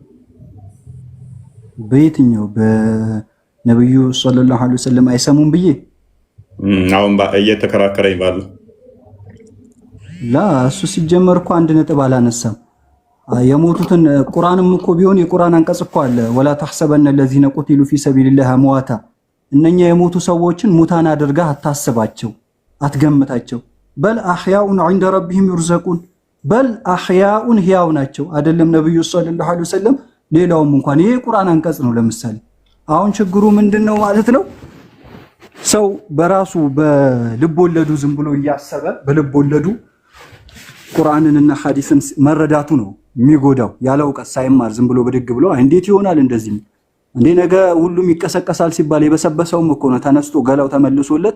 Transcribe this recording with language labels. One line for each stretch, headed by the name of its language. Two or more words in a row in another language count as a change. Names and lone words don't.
Amharic: በየትኛው በነብዩ
Arabic: صلى الله عليه وسلم
Amharic: አይሰሙም ብዬ አሁን እየተከራከረኝ ባለው እሱ ሲጀመር እኮ አንድ ነጥብ አላነሳም። የሞቱትን ቁርአንም እኮ ቢሆን የቁርአን አንቀጽ እኮ አለ።
Arabic: ولا تحسبن الذين قتلوا في سبيل الله امواتا
Amharic: እነኛ የሞቱ ሰዎችን ሙታን አድርገህ አታስባቸው፣ አትገምታቸው።
Arabic: بل أحياء عند ربهم يرزقون بل أحياء
Amharic: ህያው ናቸው። አይደለም ነብዩ
Arabic: صلى الله عليه وسلم
Amharic: ሌላውም እንኳን ይሄ ቁርአን አንቀጽ ነው። ለምሳሌ አሁን ችግሩ ምንድነው ማለት ነው? ሰው በራሱ በልብ ወለዱ ዝም ብሎ እያሰበ በልብ ወለዱ ቁርአንንና ሐዲስን መረዳቱ ነው የሚጎዳው። ያለ እውቀት ሳይማር ዝም ብሎ በድግ ብሎ እንዴት ይሆናል እንደዚህ እንዴ ነገ ሁሉም ይቀሰቀሳል ሲባል የበሰበሰውም እኮ ነው ተነስቶ ገላው ተመልሶለት